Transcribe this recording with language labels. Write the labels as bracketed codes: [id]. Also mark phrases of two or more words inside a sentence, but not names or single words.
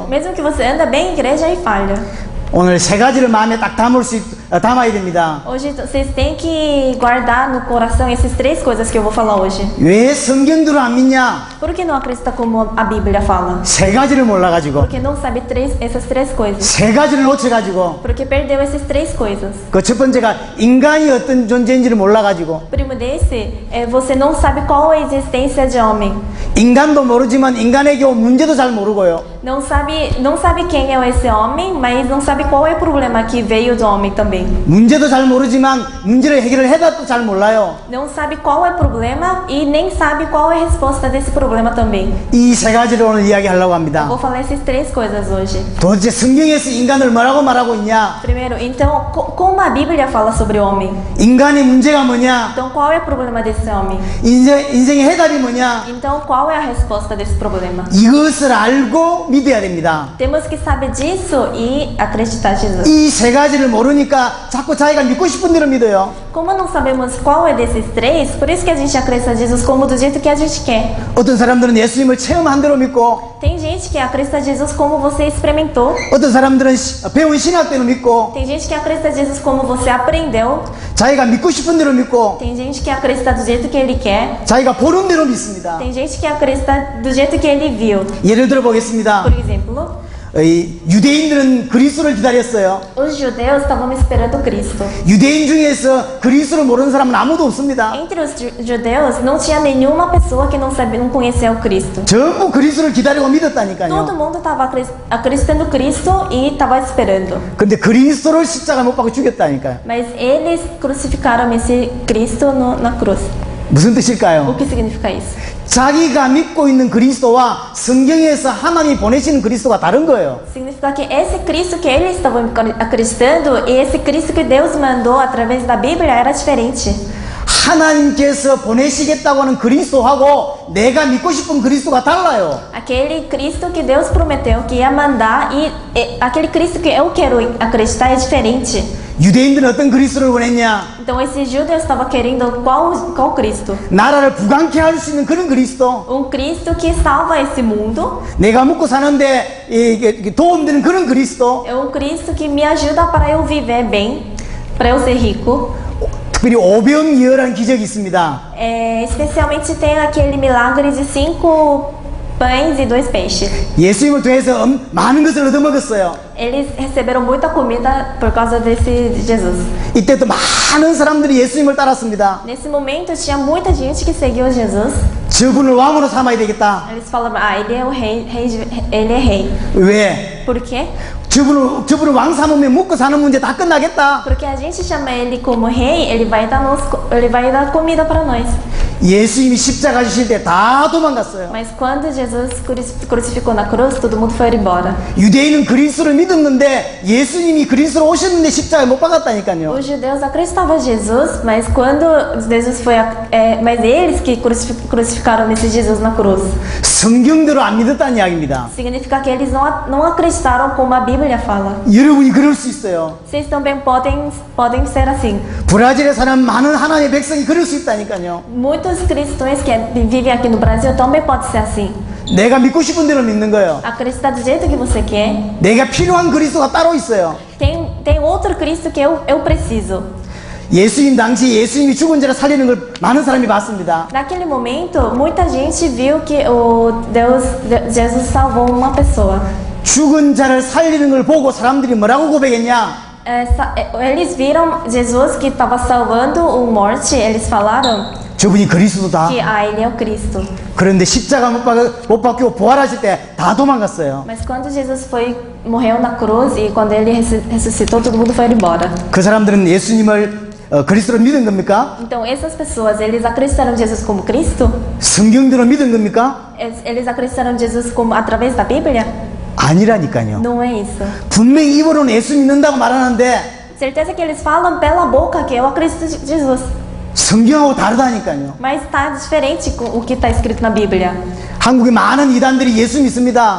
[pt] Mesmo que você anda bem em igreja, aí falha. [ko] 오늘 세 가지를 마음에 딱 담아야 됩니다. [pt] Hoje vocês têm que guardar no coração essas três coisas que eu vou falar hoje. [ko] 왜 성경대로 안 믿냐? [pt] Por que não acredita como a Bíblia fala? [ko] 세 가지를 몰라가지고 [pt] Porque não sabe essas três coisas. [ko] 세 가지를 놓쳐가지고 [pt] Porque perdeu essas três coisas. [ko] 그 첫 번째가 인간이 어떤 존재인지를 몰라가지고 [pt] Primo desse, você não sabe qual a existência de homem. [ko] 인간도 모르지만 인간에게 온 문제도 잘 모르고요. [pt] Não sabe quem é esse homem, mas não sabe qual é o problema que veio do homem também. [ko] 문제도 잘 모르지만 문제를 해결을 해도 잘 몰라요. [pt] Não sabe qual é o problema e nem sabe qual é a resposta desse problema também. [ko] 이 세 가지를 오늘 이야기하려고 합니다. [pt] Vou falar essas três coisas hoje. [ko] 도대체 성경에서 인간을 뭐라고 말하고 있냐? [pt] Primeiro, então, como a Bíblia fala sobre o homem? [ko] 인간의 문제가 뭐냐? [pt] Então, qual é o problema desse homem? [ko] 인생의 해답이 뭐냐? [pt] Então, qual é a resposta desse problema? [ko] 이것을 알고 믿어야 됩니다. [pt] Temos que saber disso e acreditar em Jesus. [ko] 이 세 가지를 모르니까 자꾸 자기가 믿고 싶은 대로 믿어요. [pt] Como não sabemos qual é desses três, por isso que a gente acredita em Jesus como do jeito que a gente quer. [ko] 어떤 사람들은 예수님을 체험한 대로 믿고 [pt] Tem gente que acredita em Jesus como você experimentou. [ko] 어떤 사람들은 배운 신학대로 믿고 [pt] Tem gente que acredita em Jesus como você aprendeu. [ko] 자기가 믿고 싶은 대로 믿고 [pt] Tem gente que acredita do jeito que ele quer. [ko] 자기가 보는 대로 믿습니다. [pt] Tem gente que acredita do jeito que ele viu. [ko] 예를 들어 보겠습니다. [pt] Por exemplo, [ko] 이 유대인들은 그리스도를 기다렸어요. [pt] os judeus estavam esperando Cristo. [ko] 유대인 중에서 그리스도를 모르는 사람은 아무도 없습니다. [pt] Entre os judeus não tinha nenhuma pessoa que não sabia, não conhecia o Cristo. [ko] 전부 그리스도를 기다리고 [pt] Todo [ko] 믿었다니까요. [pt] mundo estava acreditando em Cristo e estava esperando. [ko] 근데 그리스도를 십자가 못 박고 죽였다니까요. [pt] Mas eles crucificaram esse Cristo na cruz. [ko] 무슨 [pt] O [ko] 뜻일까요? [pt] que significa isso? [ko] 자기가 믿고 있는 그리스도와 성경에서 하나님이 보내시는 그리스도가 다른 거예요. [pt] Significa que esse Cristo que eles estavam acreditando e esse Cristo que Deus mandou através da Bíblia era diferente. [ko] 하나님께서 보내시겠다고 하는 그리스도하고 내가 믿고 싶은 그리스도가 달라요. [pt] Aquele Cristo que Deus prometeu que ia mandar e aquele Cristo que eu quero acreditar é diferente. [ko] 유대인들은 어떤 그리스도를 원했냐? [pt] Então esses judeus estavam querendo qual Cristo? [ko] 나라를 부강케 할 수 있는 그런 그리스도. [pt] Cristo que salva esse mundo. [ko] 내가 먹고 사는데 이게 도움되는 그런 그리스도. [pt] É Cristo que me ajuda para eu viver bem, para eu ser rico. [ko] 특별히 오병이어라는 기적이 있습니다. [pt] Especialmente tem aquele milagre de 5 pães e 2 peixes. [ko] 예수님을 통해서 많은 것을 얻어먹었어요. [pt] Eles receberam muita comida por causa de Jesus. [ko] 이때 또 많은 사람들이 예수님을 따랐습니다. [pt] Nesse momento tinha muita gente que seguiu Jesus. [ko] 저분을 왕으로 삼아야 되겠다. [pt] Eles falavam, ele é o rei, ele é rei. [ko] 왜? [pt] Por quê? [ko] 저분을 왕 삼으면 먹고 사는 문제 다 끝나겠다. [pt] Porque a gente chama ele como rei, ele vai dar comida para nós. [ko] 예수님이 십자가 지실 때 다 도망갔어요. [pt] Mas quando Jesus crucificou na cruz, todo mundo foi embora. [ko] 유대인은 그리스도를 믿었는데 예수님이 그리스도로 오셨는데 십자가에 못 박았다니까요. [pt] Os judeus acreditavam em Jesus, mas quando Jesus foi, mas eles que crucificaram esse Jesus na cruz. [ko] 성경대로 안 믿었다는 이야기입니다. [pt] Significa que eles não acreditaram como a Bíblia fala. [ko] 여러분이 그럴 수 있어요. [pt] Vocês também podem ser assim. [ko] 브라질에 사는 많은 하나님의 백성이 그럴 수 있다니까요. [pt] Muitos cristãos que vivem aqui no Brasil também pode ser assim. [ko] 내가 믿고 싶은 대로 믿는 거예요. [pt] Acreditar do jeito que você quer. [ko] 내가 필요한 그리스도가 따로 있어요. [pt] Tem outro Cristo que eu preciso. [ko] 예수님 당시 예수님이 죽은 자를 살리는 걸 많은 사람이 봤습니다. [pt] Naquele momento, muita gente viu que Jesus salvou uma pessoa. [ko] 죽은 자를 살리는 걸 보고 사람들이 뭐라고 고백했냐? [pt] Eles viram Jesus que estava salvando o morte, eles falaram [ko] 저분이 그리스도다. [pt] que ele é o Cristo. [ko] 그런데 십자가 못 박히고 부활하실 때 다 도망갔어요. [pt] Mas quando Jesus morreu na cruz e quando ele ressuscitou, todo mundo foi embora. [ko] 그 사람들은 예수님을 그리스도로 믿은 겁니까? [pt] Então essas pessoas, eles acreditaram em Jesus como Cristo? [ko] 성경대로 믿은 겁니까? [pt] Eles acreditaram em Jesus como através da Bíblia? [ko] 아니라니까요. [pt] Não é isso. [ko] 분명히 입으로는 예수 믿는다고 말하는데 [pt] Certeza que eles falam pela boca que eu acredito em Jesus. [ko] 성경하고 다르다니까요. [pt] Mas está diferente com o que está escrito na Bíblia. [ko] 한국에 많은 이단들이 예수 믿습니다.